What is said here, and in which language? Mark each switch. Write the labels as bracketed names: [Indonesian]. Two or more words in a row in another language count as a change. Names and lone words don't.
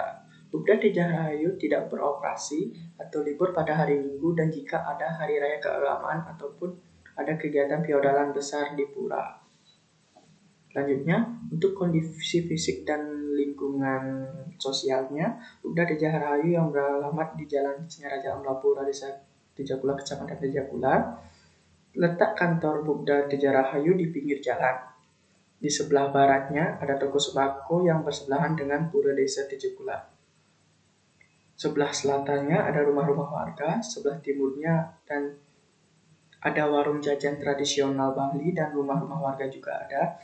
[Indonesian] Bubda Teja Rahayu tidak beroperasi atau libur pada hari Minggu, dan jika ada hari raya keagamaan ataupun ada kegiatan feudalan besar di pura. Selanjutnya, untuk kondisi fisik dan lingkungan sosialnya, Bukda Teja Rahayu yang beralamat di Jalan Singaraja Amlapura, Desa Tejagula, Kecamatan Tejagula. Letak kantor Bukda Teja Rahayu di pinggir jalan. Di sebelah baratnya ada toko sembako yang bersebelahan dengan Pura Desa Tejagula. Sebelah selatannya ada rumah-rumah warga, sebelah timurnya dan ada warung jajan tradisional Bali dan rumah-rumah warga juga ada.